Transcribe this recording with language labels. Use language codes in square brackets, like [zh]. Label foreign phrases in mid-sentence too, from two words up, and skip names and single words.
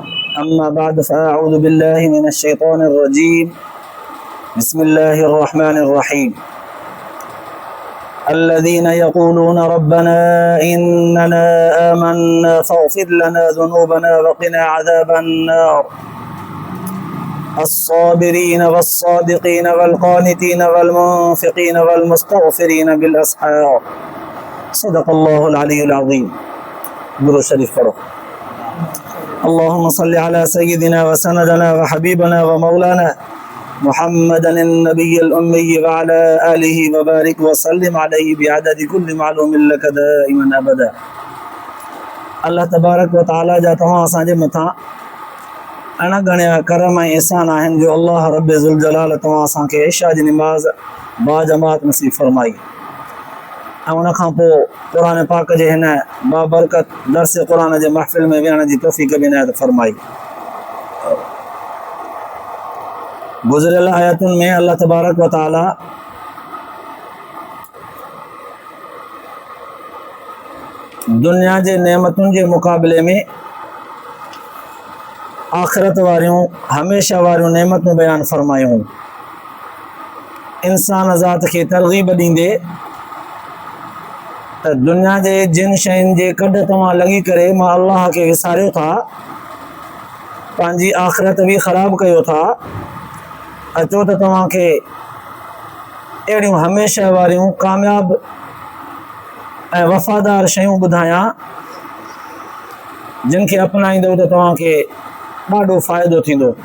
[ar] أما بعد فأعوذ بالله من الشيطان الرجيم بسم الله الرحمن الرحيم الذين يقولون ربنا إننا آمنا فاغفر لنا ذنوبنا وقنا عذاب النار الصابرين والصادقين والقانتين والمنفقين والمستغفرين بالأسحار صدق الله العلي العظيم. [sd] दुरूद शरीफ पढ़ो। [ar] اللهم صل على سيدنا وسندنا وحبيبنا ومولانا محمد النبي الأمي وعلى آله وبارك وسلم عليه بعدد كل معلوم لك دائما أبدا. [sd] अल्लाह [ar] تبارك وتعالى [sd] जा तव्हां असांजे मथां अणगणिया करम ऐं एहसान आहिनि जो अल्लाह रब्बे ज़ुल जलाल तव्हां असांखे इशा जी निमाज़ बाजमात नसीब फरमाई ऐं उन खां पोइ क़ुरान पाक जे हिन बाबरकत दर्स क़ुरान जे महफ़िल में विहण जी तौफ़ीक़ बि इनायत फरमाई। गुज़िरियल आयतुनि में अल्लाह [ar] تبارك وتعالى [sd] दुनिया जे नेमतुनि जे मुक़ाबले में आख़िरत वारियूं हमेशा वारियूं नेमतूं बयान फरमायूं। इंसान ज़ात खे तरग़ीब ॾींदे त दुनिया जे जिन शयुनि जे कढ तव्हां लॻी करे मां अल्लाह खे विसारियो था, पंहिंजी आख़िरत बि ख़राब कयो था, अचो त तव्हांखे अहिड़ियूं हमेशा वारियूं कामयाब ऐं वफ़ादार शयूं ॿुधायां जिन खे अपनाईंदव त तव्हांखे ॾाढो फ़ाइदो थींदो।